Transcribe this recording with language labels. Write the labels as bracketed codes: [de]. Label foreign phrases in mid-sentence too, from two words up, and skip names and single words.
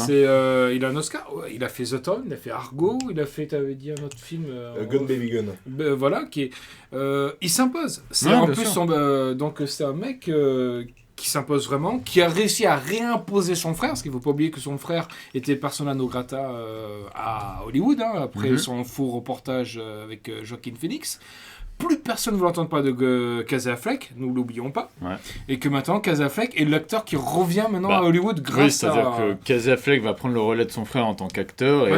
[fr] Il a un Oscar, ouais, il a fait The Town, il a fait Argo, il a fait, t'avais dit un autre film. Gun Baby Gun. Voilà, qui est, il s'impose. C'est Ouais, en bien plus, sûr. donc c'est un mec qui s'impose vraiment, qui a réussi à réimposer son frère, parce qu'il ne faut pas oublier que son frère était [la] persona non grata [fr] à Hollywood, hein, après Mhm. son faux reportage avec Joaquin Phoenix. Plus personne ne veut entendre parler de Casey Affleck, nous l'oublions pas. Ouais. Et que maintenant, Casey Affleck est l'acteur qui revient maintenant Bah, à Hollywood Oui, grâce c'est-à-dire à... que Casey Affleck va prendre le relais de son frère en tant qu'acteur et